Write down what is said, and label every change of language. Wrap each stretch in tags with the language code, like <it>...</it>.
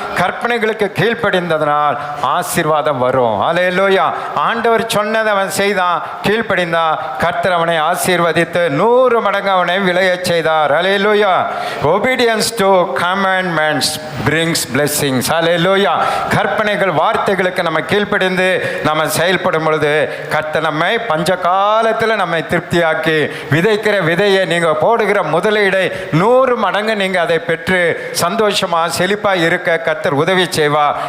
<ta>கற்பனைகளுக்கு கீழ்ப்படிந்ததனால் ஆசீர்வாதம் வரும். அல்லேலூயா. ஆண்டவர் சொன்னதை அவன் செய்தான், கீழ்ப்படிந்தான். கர்த்தர் அவனை ஆசீர்வதித்து 100 மடங்கு அவனை விளையச் செய்தார். அல்லேலூயா.</ta> <en>obedience to commandments brings blessings.</en> <ta>அல்லேலூயா. கற்பனைகள் வார்த்தைகளுக்கு நம்ம கீழ்ப்படிந்து நம்ம செயல்படும் பொழுது கர்த்தர் நம்மை பஞ்ச காலத்தில் நம்மை திருப்தியாக்கி, விதைக்கிற விதையை நீங்கள் போடுகிற முதலீடை 100 மடங்கு நீங்கள் அதை பெற்று சந்தோஷமாக செழிப்பாக இருக்க கர்த்தர் உதவி செய்வார்.</ta>